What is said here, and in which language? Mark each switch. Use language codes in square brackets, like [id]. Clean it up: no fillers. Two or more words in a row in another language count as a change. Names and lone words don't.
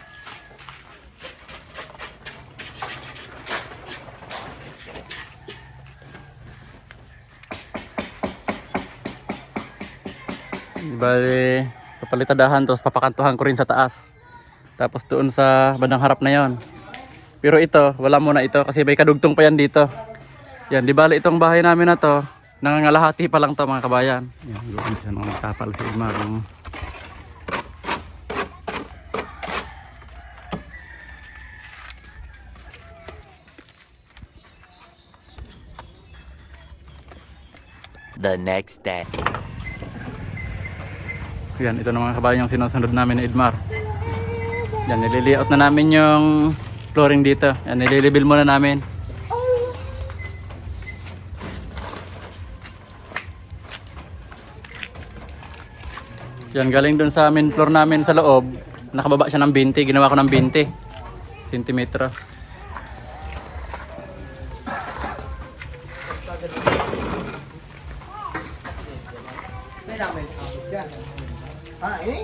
[tl] Bali, papalitadahan, tapos papakantuhan ko rin sa taas. Tapos doon sa bandang harap na yon. Pero ito, wala muna ito kasi may kadugtong pa yan dito. Yan, di bali itong bahay namin na to. Nangangalahati pa lang to mga kabayan. Yan, doon siya nung nagtapal si Idmar. [en] The next day. [tl] Yan, ito na mga kabayan yung sinusunod namin ni Idmar. Yan, nililiot na namin yung flooring dito. Yan, nililibil muna namin. Yan, galing dun sa [en] main floor [tl] namin sa loob. Nakababa siya ng 20. Ginawa ko ng 20 sentimetro. Ah, ini?